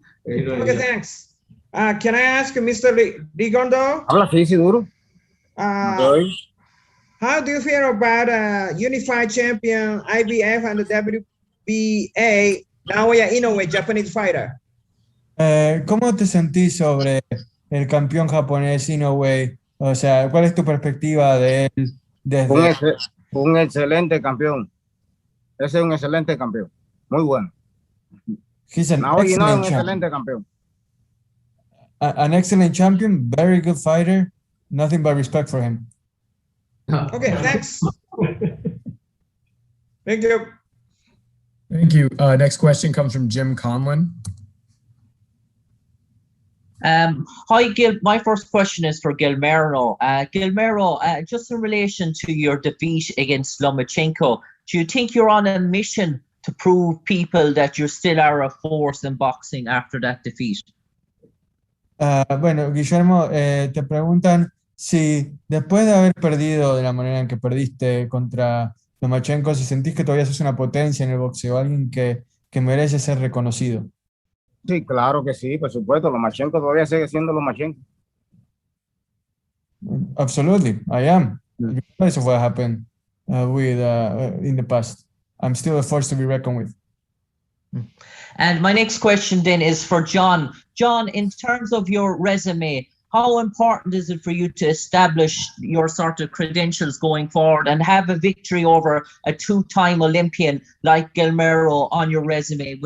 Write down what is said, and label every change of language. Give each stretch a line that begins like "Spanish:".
English: Okay, thanks. Can I ask Mr. Rigondeaux?
Spanish: Habla así, duro.
English: How do you feel about unified champion IBF and the WBA Naoya Inoue, Japanese fighter?
Spanish: ¿Cómo te sentís sobre el campeón japonés Inoue? O sea, ¿cuál es tu perspectiva de él desde... Un excelente campeón. Ese es un excelente campeón. Muy bueno.
English: He's an excellent
Spanish: excelente campeón.
English: An excellent champion, very good fighter. Nothing but respect for him. Okay, thanks. Thank you. Thank you. Next question comes from Jim Conlon. Hi, Gil. My first question is for Guillermo. Guillermo, just in relation to your defeat against Lomachenko, do you think you're on a mission to prove people that you still are a force in boxing after that defeat?
Spanish: Bueno, Guillermo, te preguntan si después de haber perdido de la manera en que perdiste contra Lomachenko, si sentís que todavía sos una potencia en el boxeo, alguien que merece ser reconocido. Sí, claro que sí, por supuesto. Lomachenko todavía sigue siendo Lomachenko.
English: Absolutely, I am. Regardless of what happened in the past. I'm still a force to be reckoned with. And my next question then is for John. John, in terms of your resume, how important is it for you to establish your sort of credentials going forward and have a victory over a two-time Olympian like Guillermo on your resume?